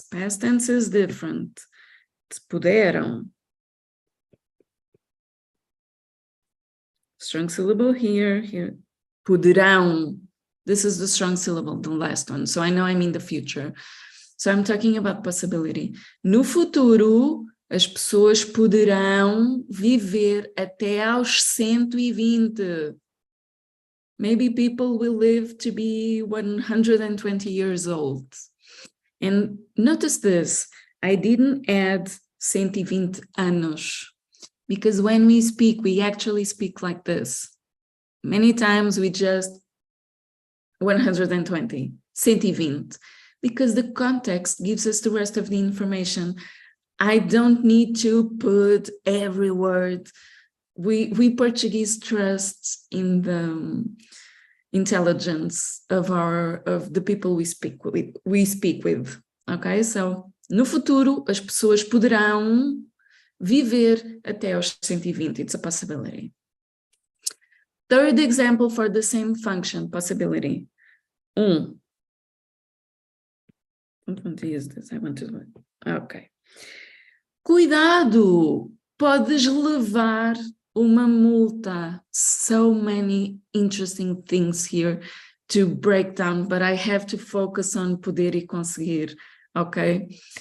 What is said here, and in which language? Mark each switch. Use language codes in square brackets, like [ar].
[en] Past tense is different. Puderam. Strong syllable here, here. Poderão. This is the strong syllable, the last one. So I know I'm in the future. So I'm talking about possibility. [pt] No futuro, as pessoas poderão viver até aos 120. [en] Maybe people will live to be 120 years old. And notice this, I didn't add 120 anos, because when we speak, we actually speak like this. Many times we just 120, 120, because the context gives us the rest of the information. I don't need to put every word. We Portuguese trust in the intelligence of the people we speak with. Okay, so [pt] no futuro as pessoas poderão viver até aos 120. [en] It's a possibility. Third example for the same function, possibility. I don't want to use this. I want to do it. Okay. [pt] Cuidado, podes levar uma multa. [en] So many interesting things here to break down, but I have to focus on [pt] poder e conseguir, [en] okay?